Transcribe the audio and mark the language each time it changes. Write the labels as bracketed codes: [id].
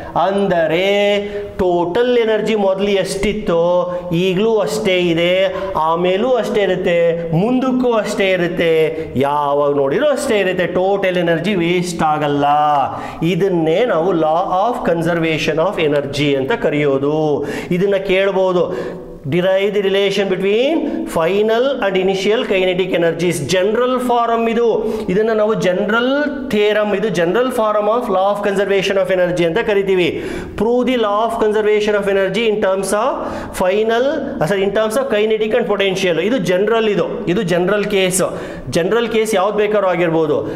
[kn] ಅಂದರೆ total energy ಮೊದಲು ಎಷ್ಟಿತ್ತು ಈಗಲೂ ಅಷ್ಟೇ ಇದೆ, ಆಮೇಲೂ ಅಷ್ಟೇ ಇರುತ್ತೆ, ಮುಂದಕ್ಕೂ ಅಷ್ಟೇ ಇರುತ್ತೆ, ಯಾವಾಗ ನೋಡಿರೋ ಅಷ್ಟೇ ಇರುತ್ತೆ. ಟೋಟಲ್ ಎನರ್ಜಿ ವೇಸ್ಟ್ ಆಗಲ್ಲ. ಇದನ್ನೇ ನಾವು law of conservation of energy ಅಂತ ಕರೆಯೋದು. ಇದನ್ನ ಕೇಳಬಹುದು, [en] derive the relation between final and initial kinetic energies. [kn] General farm ಇದು. ಇದನ್ನು ನಾವು ಜನರಲ್ ಥಿಯರಮ್, ಇದು general form of law of conservation of energy ಅಂತ ಕರಿತೀವಿ. [en] Prove the law of conservation of energy in terms of final, in terms of kinetic and potential. [kn] ಇದು general, ಇದು general case. General case ಯಾವ್ದು ಬೇಕಾದ್ರೂ ಆಗಿರ್ಬೋದು.